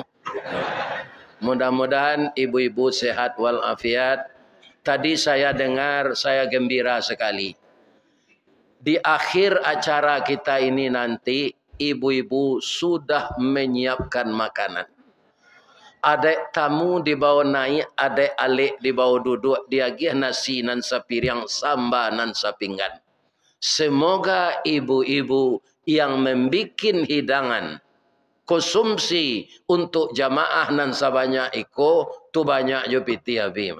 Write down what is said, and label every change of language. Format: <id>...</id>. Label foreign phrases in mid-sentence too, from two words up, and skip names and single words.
<id>Mudah-mudahan ibu-ibu sehat walafiat. Tadi saya dengar, saya gembira sekali. Di akhir acara kita ini nanti, ibu-ibu sudah menyiapkan makanan.</id> <min>Adek tamu dibawa naik, adek alik dibawa duduk, dia gih nasi nan sapiring, samba nan sapinggan.</min> <id>Semoga ibu-ibu yang membikin hidangan konsumsi untuk jamaah</id> <min>nan sabanyak iko, tu banyak jo piti habis.</min>